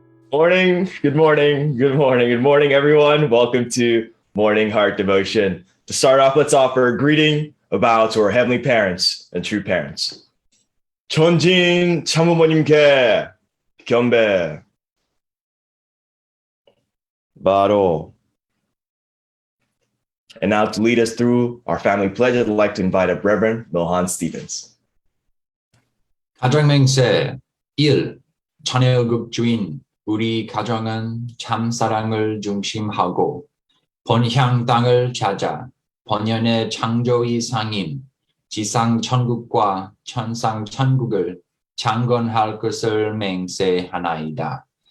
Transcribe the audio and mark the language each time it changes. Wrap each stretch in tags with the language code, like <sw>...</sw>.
<en>Morning, good morning, good morning, good morning, everyone. Welcome to Morning Heart Devotion. To start off, let's offer a greeting, a bow to our heavenly parents and true parents.</en> <ko>전진 참부모님께 경배, 바로.</ko> <en>And now to lead us through our family pledge, I'd like to invite up Reverend Milhan Stevens.</en> <ko>가정맹세 1. 자녀급 주인 우리 가정은 참사랑을 중심하고 본향 땅을 찾아 본연의 창조의 상인 지상 천국과 천상 천국을 창건할 것을 맹세하나이다.</ko>